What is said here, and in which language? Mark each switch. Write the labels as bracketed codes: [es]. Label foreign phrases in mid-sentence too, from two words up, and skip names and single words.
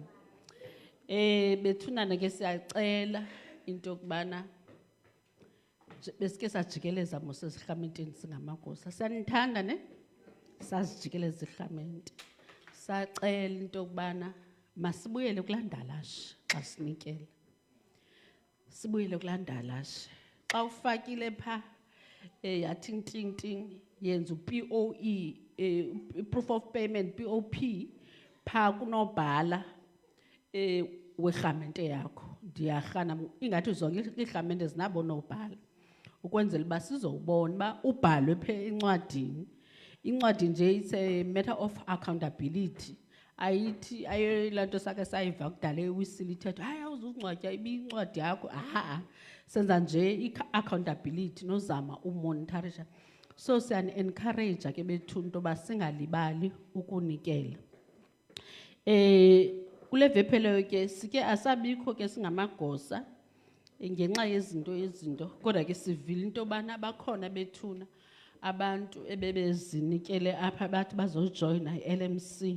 [xh] Bethunana ke siyacela into yokubana besike sajikeleza mos ezirhamenteni singamagosa siyanithanda ne sazijikeleza irhamente. Sacela into yokubana masibuyele kulaa ndalashe xa sinikela, sibuyele kulaa ndalashe. Xa ufakile phaa yathi nting yenza u-POE [en] proof of payment [xh] POP phaa kunobhala werhamente yakho. Ndiyarhana ingathi zonke iirhamente zinabo nobhala ukwenzela uba sizowubona uba ubhalwe phaa encwadini. Incwadi nje [en] it's a matter of accountability. [xh] Ayithi ayilaa nto sakhe sayiva kudala ewisile ithetha hayi awuzungcwatya ibiyincwadi yakho. Senza nje i-accountability nozama umonitorisha. So siyani-encourage ke bethu into yoba singalibali ukunikela. Kule vepheleyo ke sike asabikho ke singamagosa ngenxa yezinto kodwa ke sivile into yobana bakhona Bethuna abantu ebebezinikele apha bathi bazojoyina i-LMC.